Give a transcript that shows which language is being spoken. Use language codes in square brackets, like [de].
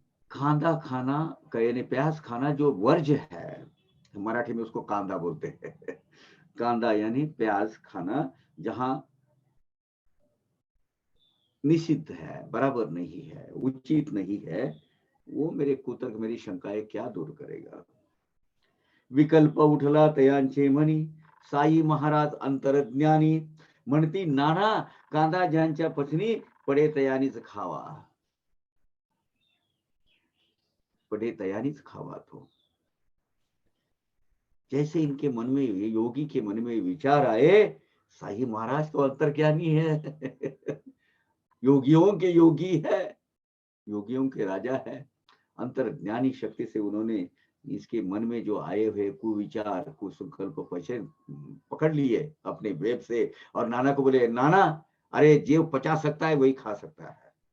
[hi] कांदा खाना, यानी प्याज खाना जो वर्ज्य है, मराठी में उसको कांदा बोलते हैं। कांदा यानी प्याज खाना जहां निषिद्ध है, बराबर नहीं है, उचित नहीं है, वो मेरे कुतर्क, मेरी शंकाएं क्या दूर करेगा। [mr] विकल्प उठला तयांचे मनी, साई महाराज अंतरज्ञानी, म्हणती नाना कांदा ज्यांच्या पचनी, पडे तयानीच खावा, पडे तयानीच खावा। [hi] तो जैसे इनके मन में, ये योगी के मन में विचार आए, साई महाराज तो अंतर्ज्ञानी है। योगियों के योगी है, योगियों के राजा है। अंतर्ज्ञानी शक्ति से उन्होंने इसके मन में जो आए हुए कुविचार, कुसंकल्प पकड़ लिए अपने वेब से, और नाना को बोले, नाना अरे जो पचा सकता है वही खा सकता है।